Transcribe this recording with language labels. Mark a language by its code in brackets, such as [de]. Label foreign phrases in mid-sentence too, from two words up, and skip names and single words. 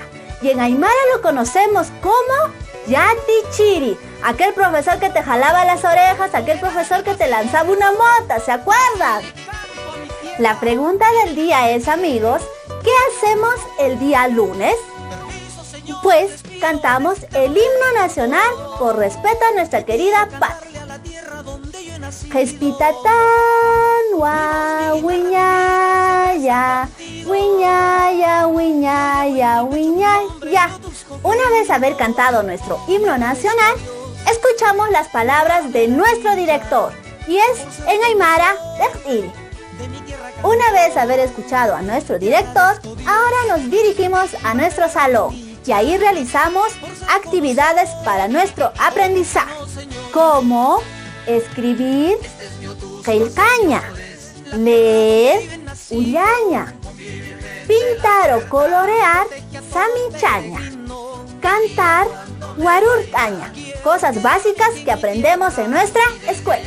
[es] Y en aymara lo conocemos como yatichiri, aquel profesor que te jalaba las orejas, aquel profesor que te lanzaba una mota, ¿se acuerdan? La pregunta del día es, amigos, ¿qué hacemos el día lunes? Pues cantamos el himno nacional por respeto a nuestra querida patria. [ay] Jespitatán, wa, wiñaya, wiñaya, wiñaya, wiñaya. [es] Una vez haber cantado nuestro himno nacional, escuchamos las palabras de nuestro director, y es en aymara, Dejtiri. Una vez haber escuchado a nuestro director, ahora nos dirigimos a nuestro salón, y ahí realizamos actividades para nuestro aprendizaje, como escribir, qillqaña, leer, ullaña, pintar o colorear, samichaña, cantar, warurtaña, cosas básicas que aprendemos en nuestra escuela.